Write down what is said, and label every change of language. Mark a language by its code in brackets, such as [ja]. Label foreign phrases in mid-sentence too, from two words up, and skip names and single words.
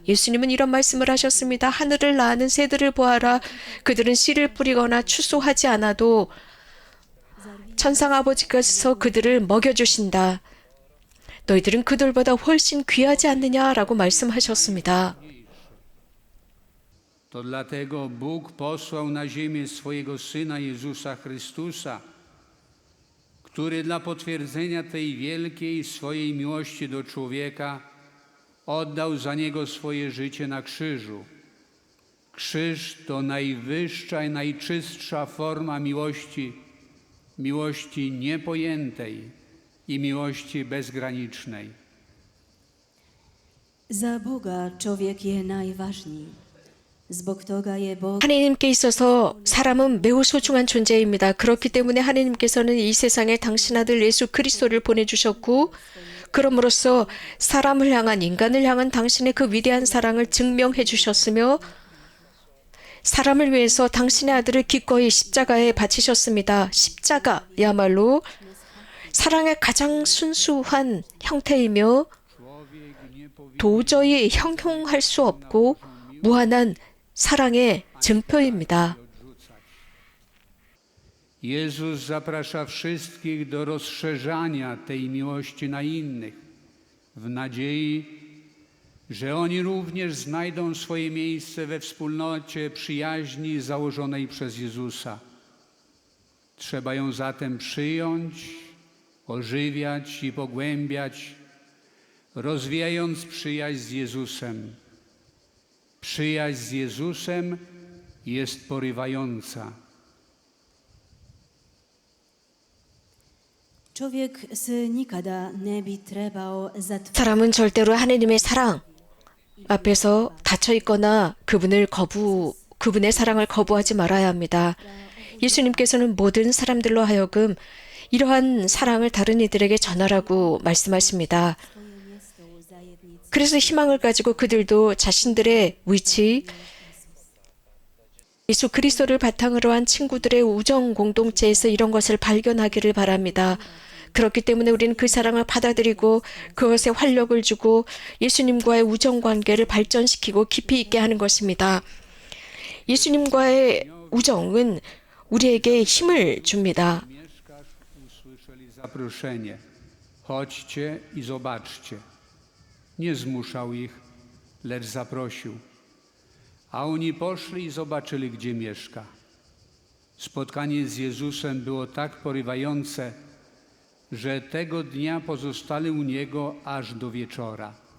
[ko] 예수님은 이런 말씀을 하셨습니다. 하늘을 나는 새들을 보아라. 그들은 씨를 뿌리거나 추수하지 않아도 천상 아버지께서 그들을 먹여주신다. 너희들은 그들보다 훨씬 귀하지 않느냐라고 말씀하셨습니다. [pl] To dlatego Bóg posłał na ziemię swojego Syna Jezusa Chrystusa, który dla potwierdzenia tej wielkiej swojej miłości do człowieka oddał za niego swoje życie na krzyżu. Krzyż to najwyższa i najczystsza forma miłości, miłości niepojętej i miłości bezgranicznej. [hr] za Boga čovjek je najvažniji. Zbog toga je Bog [ko] 하나님께 있어서 사람은 매우 소중한 존재입니다. 그렇기 때문에 하나님께서는 이 세상에 당신 아들 예수 그리스도를 보내주셨고, 그럼으로써 사람을 향한, 인간을 향한 당신의 그 위대한 사랑을 증명해 주셨으며, 사람을 위해서 당신의 아들을 기꺼이 십자가에 바치셨습니다. 십자가야말로 사랑의 가장 순수한 형태이며 도저히 형용할 수 없고 무한한 사랑의 증표입니다. [pl] Jezus zaprasza wszystkich do rozszerzania tej miłości na innych, w nadziei, że oni również znajdą swoje miejsce we wspólnocie przyjaźni założonej przez Jezusa. Trzeba ją zatem przyjąć, ożywiać i pogłębiać, rozwijając przyjaźń z Jezusem. Przyjaźń z Jezusem jest porywająca. [hr] čovjek se nikada ne bi trebao zatvoriti [ko] 사람은 절대로 하나님의 사랑을 앞에서 닫혀 있거나 그분의 사랑을 거부하지 말아야 합니다. 예수님께서는 모든 사람들로 하여금 이러한 사랑을 다른 이들에게 전하라고 말씀하십니다. 그래서 희망을 가지고 그들도 자신들의 위치, 예수 그리스도를 바탕으로 한 친구들의 우정 공동체에서 이런 것을 발견하기를 바랍니다. 그렇기 때문에 우리는 그 사랑을 받아들이고 그것에 활력을 주고 예수님과의 우정 관계를 발전시키고 깊이 있게 하는 것입니다. 예수님과의 우정은 우리에게 힘을 줍니다. [pl] Mieszkasz, usłyszeli zaproszenie. Chodźcie i zobaczcie. Nie zmuszał ich, lecz zaprosił. A oni poszli i zobaczyli, gdzie mieszka. Spotkanie z Jezusem było tak porywające, że tego dnia pozostali u Niego aż do wieczora.